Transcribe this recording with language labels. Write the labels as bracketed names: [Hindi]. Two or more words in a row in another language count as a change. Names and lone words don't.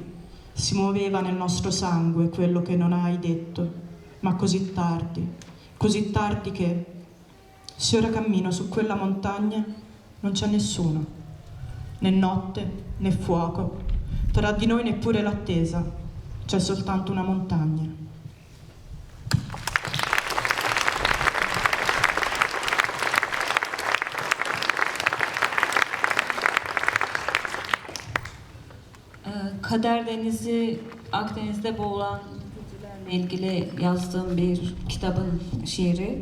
[Italian] Si muoveva nel nostro sangue quello che non hai detto, ma così tardi che, se ora cammino su quella montagna, non c'è nessuno, né notte né fuoco, tra di noi neppure l'attesa, c'è soltanto una montagna. [Turkish] Kader Denizi, Akdeniz'de boğulan mültecilerle ilgili yazdığım bir kitabın şiiri.